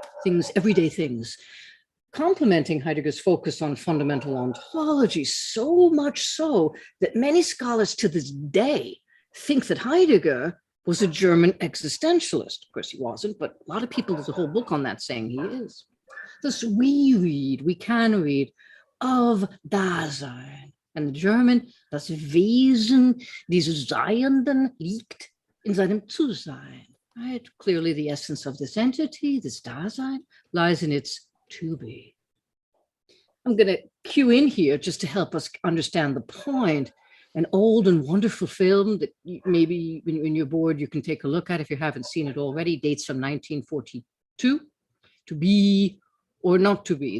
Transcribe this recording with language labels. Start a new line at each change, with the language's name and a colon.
English: Things, everyday things. Complementing Heidegger's focus on fundamental ontology, so much so that many scholars to this day think that Heidegger was a German existentialist. Of course, he wasn't, but a lot of people, there's a whole book on that saying he is. Thus, we can read of Dasein. And the German,
German: das Wesen dieses Seienden liegt in seinem Zusein.
English: Right? Clearly, the essence of this entity, this Dasein, lies in its to be. I'm going to cue in here just to help us understand the point. An old and wonderful film that maybe when you're bored, you can take a look at if you haven't seen it already, dates from 1942, To Be or Not to Be.